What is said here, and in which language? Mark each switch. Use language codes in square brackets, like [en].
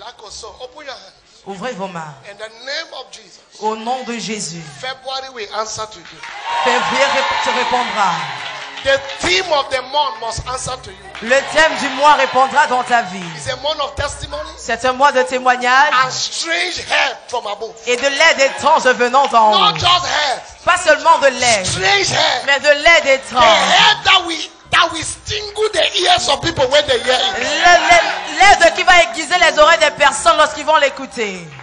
[en] Like also, open your hands. [fr] Ouvrez vos mains. [en] In the name of Jesus. [fr] Au nom de Jésus. [en] February will answer to you. [fr] Février te répondra. [en] The theme of the month must answer to you. [fr] Le thème du mois répondra dans ta vie. [en] It's a month of testimony. [fr] C'est un mois de témoignage [en] And strange help from above. [fr] et de l'aide étrange venant d'en haut. [en] Not just help. [fr] Pas seulement de l'aide, [en] Strange help. [fr] mais de l'aide [en] The [fr] étrange. [en] help that will stingle the ears of people when they hear it. [fr] L'aide qui va aiguiser les oreilles des personnes lorsqu'ils vont l'écouter.